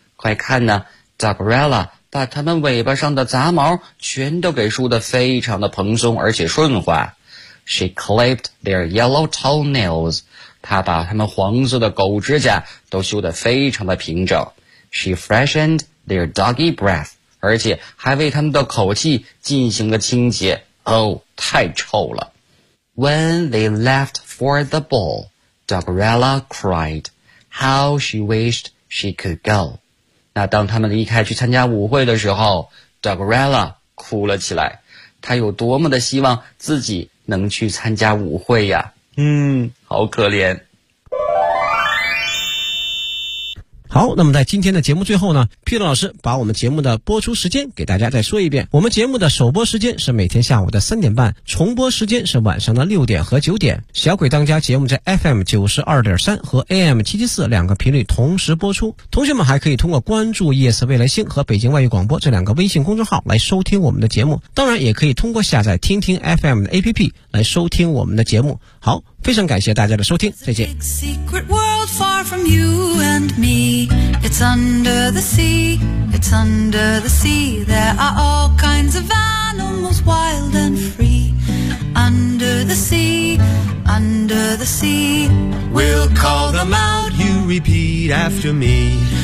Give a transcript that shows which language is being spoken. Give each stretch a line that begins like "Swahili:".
Chinese: 快看呢， Doggerella把他们尾巴上的杂毛全都给梳得非常的蓬松而且顺滑。
English: She clipped their yellow toenails.
Chinese: 她把他们黄色的狗指甲都修得非常的平整。
English: She freshened their doggy breath.
Chinese: 而且还为他们的口气进行了清洁。哦，太臭了。
English: When they left for the ball, Doggerella cried. How she wished she could go.
Chinese: 那当他们离开去参加舞会的时候， Doggerella 哭了起来，他有多么的希望自己能去参加舞会呀。好可怜。好，那么在今天的节目最后呢，皮特老师把我们节目的播出时间给大家再说一遍。我们节目的首播时间是每天下午的3:30，重播时间是晚上的6:00和9:00。小鬼当家节目在 FM92.3 和 AM774 两个频率同时播出。同学们还可以通过关注夜色未来星和北京外语广播这两个微信公众号来收听我们的节目。当然也可以通过下载听听 FM 的 APP 来收听我们的节目。好，非常感谢大家的收听，再见。
English: Far from you and me, it's under the sea, it's under the sea. There are all kinds of animals, wild and free. Under the sea, under the sea. We'll call them out, you repeat after me.